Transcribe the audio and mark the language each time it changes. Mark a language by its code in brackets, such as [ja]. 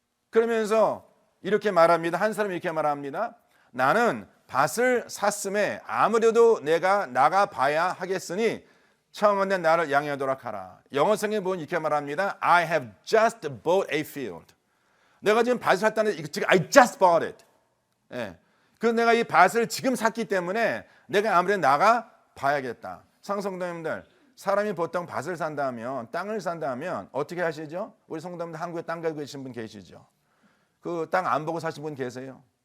[ko] 그러면서 이렇게 말합니다. 한 사람이 이렇게 말합니다. 나는 밭을 샀음에 아무래도 내가 나가 봐야 하겠으니 청하건대 나를 양해하도록 하라. 영어성에 보면 이렇게 말합니다. [en] I have just bought a field. [ko] 내가 지금 밭을 샀다는 지금 [en] I just bought it. [ko] 예. 그래서 내가 이 밭을 지금 샀기 때문에 내가 아무래도 나가 봐야겠다. 상성도님들 사람이 보통 밭을 산다면 땅을 산다면 어떻게 하시죠? 우리 성도님들 한국에 땅 가지고 계신 분 계시죠? 그 땅 안 보고 사신 분 계세요?